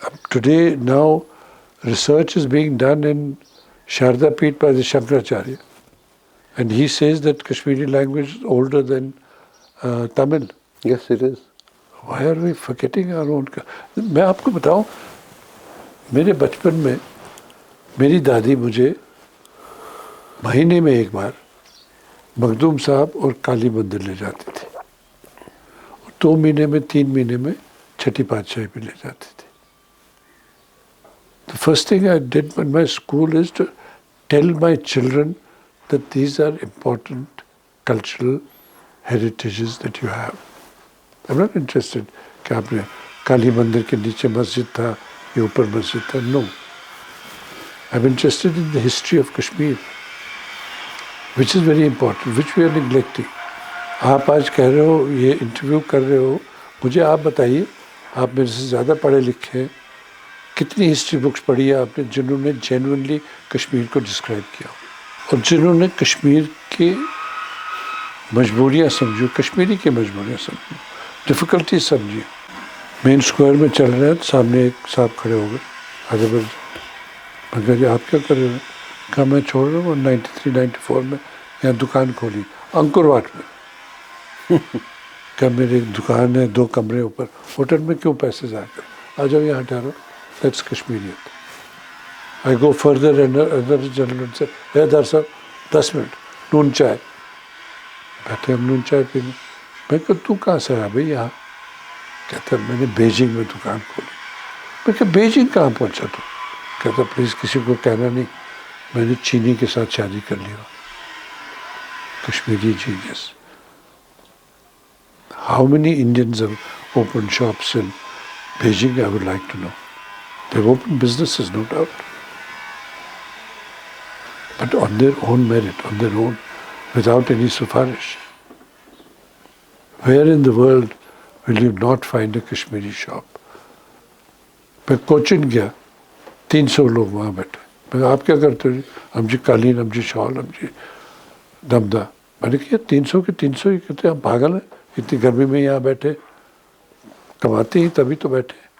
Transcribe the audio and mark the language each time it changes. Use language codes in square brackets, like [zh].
[en] Today, now, research is being done in Sharda Peeth by the Shankaracharya. And he says that Kashmiri language is older than Tamil. Yes, it is. Why are we forgetting our own? [ur] میں آپ کو بتاؤں, میرے بچپن میں میری دادی مجھے مہینے میں ایک بار مخدوم صاحب اور کالی مندر لے جاتی تھی, اور 2 مہینے میں 3 مہینے میں چھٹی پادشاہی پہ لے جاتی تھی. [en] The first thing I did in my school is to tell my children that these are important cultural heritages that you have. I'm not interested [ur] کہ آپ نے کالی مندر کے نیچے مسجد تھا یا اوپر مسجد تھا. [en] No. I'm interested in the history of Kashmir, which is very important, which we are neglecting. [ur] آپ آج کہہ رہے ہو, یہ انٹرویو کر رہے ہو, مجھے آپ بتائیے, آپ میرے سے زیادہ پڑھے لکھے ہیں, کتنی ہسٹری بکس پڑھی ہے آپ نے جنہوں نے جینوئنلی کشمیر کو ڈسکرائب کیا, اور جنہوں نے کشمیر کی مجبوریاں سمجھو, کشمیری کی مجبوریاں سمجھو, ڈفیکلٹی سمجھی. مین اسکوائر میں چل رہے ہیں, سامنے ایک صاحب کھڑے ہو گئے, آگے بڑھ جائے. میں کہا آپ کیا کر رہے ہیں؟ کہا میں چھوڑ رہا ہوں, 93-94 میں یہاں دکان کھولی انکر واٹ میں. کیا میری ایک دکان ہے 2 کمرے اوپر, ہوٹل میں کیوں پیسے ضائع کر, آ جاؤ یہاں ٹھہرو. [en] That's Kashmiriat. I go further and another gentleman said, hey Dar sahab, [ur] 10 minute, نون چائے. بیٹھے ہم نون چائے پینے. میں کہا تو کہاں سے آیا بھائی یہاں؟ کہتا میں نے بیجنگ میں دکان کھولی. میں کہا بیجنگ کہاں پہنچا تو؟ کہتا پلیز کسی کو کہنا نہیں, میں نے چینی کے ساتھ شادی کر لی. Kashmiri genius. [en] How many Indians have opened shops in Beijing? I would like to know. They've opened businesses, no doubt. But on their own merit, on their own, without any sufarish. Where in the world will you not find a Kashmiri shop? [ur] میں کوچن گیا, 300 لوگ وہاں بیٹھے. میں کہا آپ کیا کرتے ہو؟ ہم جی قالین, ہم جی شال, ہم جی دمدہ. میں نے کہا 300 کے 300 ہی کہتے ہیں, ہم پاگل ہیں, اتنی گرمی میں یہاں بیٹھے, کماتے ہی تبھی تو بیٹھے.